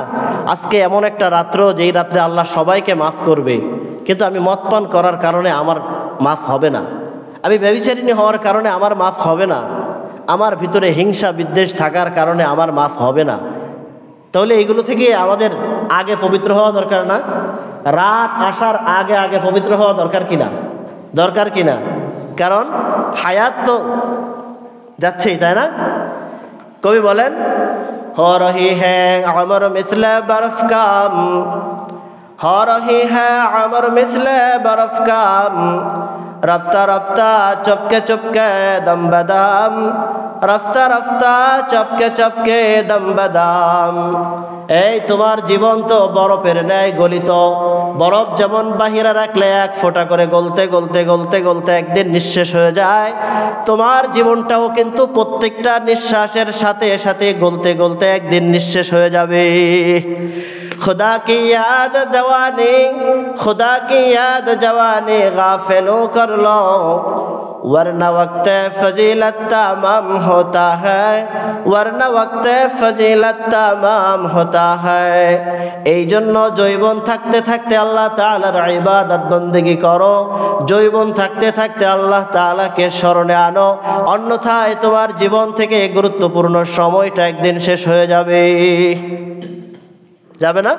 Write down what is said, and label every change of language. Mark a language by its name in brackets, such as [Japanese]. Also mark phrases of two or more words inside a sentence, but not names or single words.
[Bangla] আজকে এমন একটা রাত্র, যেই রাত্রে আল্লাহ সবাইকে মাফ করবে, কিন্তু আমি মদ পান করার কারণে আমার মাফ হবে না, আমি ব্যভিচারিণী হওয়ার কারণে আমার মাফ হবে না, আমার ভিতরে হিংসা বিদ্বেষ থাকার কারণে আমার মাফ হবে না। তাহলে এইগুলো থেকে আমাদের আগে পবিত্র হওয়া দরকার না? রাত আসার আগে আগে পবিত্র হওয়া দরকার কিনা? দরকার কিনা? কারণ হায়াত তো যাচ্ছেই, তাই না? কবি বলেন, [Urdu] ہو رہی ہے امر مثلے برف کا، ہو رہی ہے امر مثلے برف کا، رفتہ رفتہ چپکے چپکے دم بدم، رفتہ رفتہ چپکے چپکے دم بدم. [Bangla] এই তোমার জীবন তো বরফের ন্যায় গলিত, বরফ যেমন বাহিরে রাখলে এক ফোঁটা করে গলতে গলতে গলতে গলতে একদিন নিঃশেষ হয়ে যায়, তোমার জীবনটাও কিন্তু প্রত্যেকটা নিঃশ্বাসের সাথে সাথে গলতে গলতে একদিন নিঃশেষ হয়ে যাবে। [Urdu] خدا کی یاد جوانی، خدا کی یاد جوانی غافلو کر لو، ورنہ وقت فضیلت تمام ہوتا ہے، ورنہ وقت فضیلت تمام ہوتا ہے. [Bangla] এই জন্য জৈবন থাকতে থাকতে আল্লাহ তাআলার ইবাদত বন্দেগী করো, জৈবন থাকতে থাকতে আল্লাহ তাআলাকে স্মরণে আনো, অন্যথায় তোমার জীবন থেকে গুরুত্বপূর্ণ সময়টা একদিন শেষ হয়ে যাবে। যাবে না?